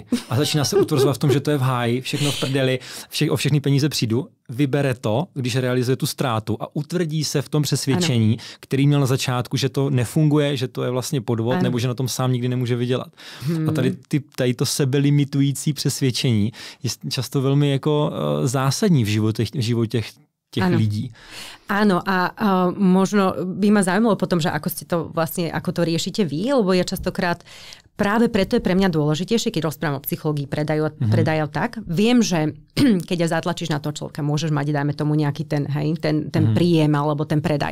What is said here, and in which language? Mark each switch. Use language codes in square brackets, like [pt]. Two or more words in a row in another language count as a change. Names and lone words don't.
[cs] A začíná se utvrzovat v tom, že to je v háji, všechno v prdeli, o všechny peníze přijdu, vybere to, když realizuje tu ztrátu a utvrdí se v tom přesvědčení, který měl na začátku, že to nefunguje, že to je vlastně podvod, nebo že na tom sám nikdy nemůže vydělat. A tady to sebelimitující přesvědčení je často velmi jako zásadní v životě těch lidí. [sk] Áno, a možno by ma zaujímalo potom, že ako to riešite vy, lebo ja častokrát práve preto je pre mňa dôležitejšie, keď rozprávam o psychológii predajov tak. Viem, že keď zatlačíš na to človeka, môžeš mať, dajme tomu nejaký ten príjem alebo ten predaj.